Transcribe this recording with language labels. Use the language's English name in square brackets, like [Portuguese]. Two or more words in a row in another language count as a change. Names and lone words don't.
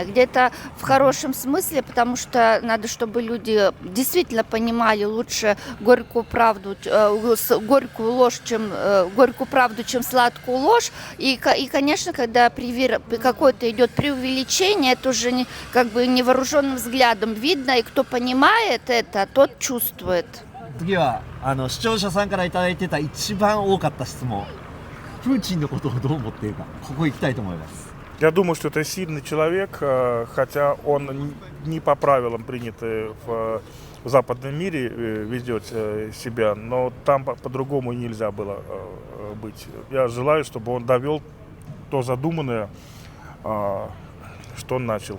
[Russian] Где-то в хорошем смысле, потому что надо, чтобы люди действительно понимали лучше горькую правду, горькую правду, чем сладкую ложь. И конечно, когда какое-то идет преувеличение, это уже невооруженным взглядом видно, и кто понимает это, тот чувствует. [Japanese] 次は視聴者さんからいただいてた一番多かった質問。プーチンのことをどう思っているか、ここ行きたいと思います。 [Russian] Я думаю, что это сильный человек, хотя он не по правилам принятым в западном мире ведет себя, но там по-другому нельзя было быть. Я желаю, чтобы он довел то задуманное, что он начал.